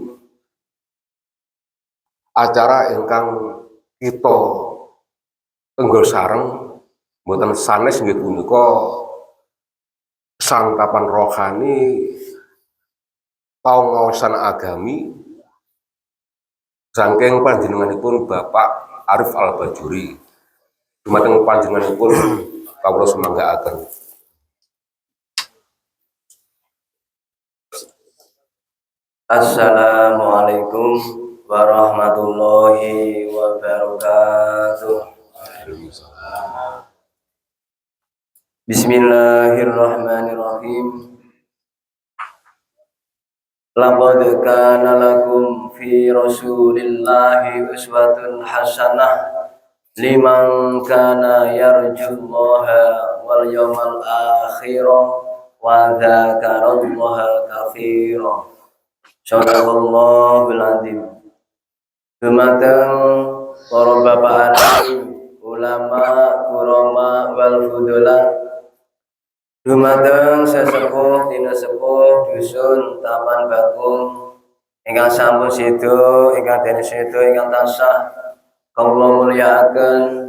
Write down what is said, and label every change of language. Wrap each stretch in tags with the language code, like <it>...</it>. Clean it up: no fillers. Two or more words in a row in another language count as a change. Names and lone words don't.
<jv>acara ingkang kita tenggol sareng mboten sanes nggih punika sangkapan rohani paungaosan agami saking panjenenganipun Bapak Arif Al-Bajuri. Dumateng panjenenganipun kawula sumanggaaken.</jv> <ar>السلام عليكم ورحمة الله وبركاته. بسم الله الرحمن الرحيم. لقد كان لكم في رسول الله أسوة حسنة لمن كان يرجو الله واليوم الآخر وذكر الله كثيرا. صدق الله العظيم.</ar> <jv>Dumateng para bapak alim, ulama,</jv> <ar>الكرماء والفضلاء.</ar> <jv>Dumateng sesepuh dina sepuh dusun Taman Bakung ingkang sampun sedo ingkang dene sedo ingkang tansah kawula mulyakaken.</jv>